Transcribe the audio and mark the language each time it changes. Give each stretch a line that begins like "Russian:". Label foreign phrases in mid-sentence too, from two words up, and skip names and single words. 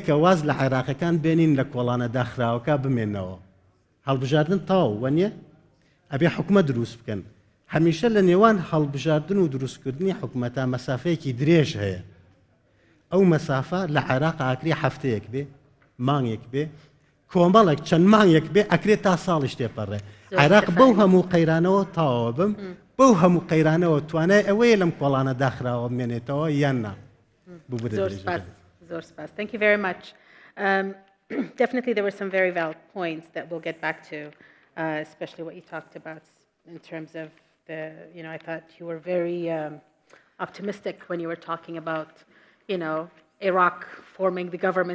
Central Kurdish: کە واز لە عێراقەکان بێنین لە کۆڵانە داخراوەکە بمێنەوە هەڵبژاردن تاو وەنیە ئەبێ حکومە دروست بکەن هەمیشە لە نێوان هەڵبژاردن و دروستکردنی حکومەتە مەسافەیەکی درێژ هەیە ئەو مەسافە لە عێراق ئاکری هەفتەیەک بێ مانگێک بێ کۆمەڵێک چەند مانگێک بێ ئەکرێت تا ساڵیش تێپەڕێ عێراق بەو هەموو قەیرانەوە تاوە بم بەو هەموو قەیرانەوە توانای ئەوەیە لەم کۆڵانە داخراوە بمێنێتەوە یان نا زۆر سپاس.
English: Thank you very much. Definitely there were some very valid points that we'll get back to, especially what you talked about in terms of I thought you were very optimistic when you were talking about, Iraq forming the government.